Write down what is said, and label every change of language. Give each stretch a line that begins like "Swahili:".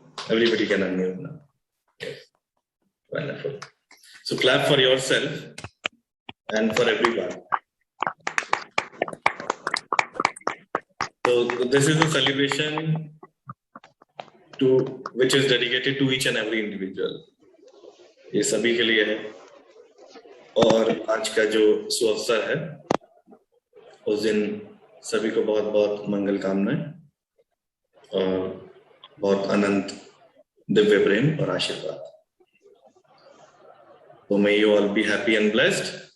English: Everybody can unmute now. Yes. Wonderful. So clap for yourself and for everyone. So this is a celebration which is dedicated to each and every individual.
Hindi: ये सभी के लिए है और आज का जो सुअवसर है उस दिन सभी को बहुत बहुत मंगल कामनाएं और बहुत अनंत दिव्य प्रेम और आशीर्वाद.
English: So may you all be happy and blessed.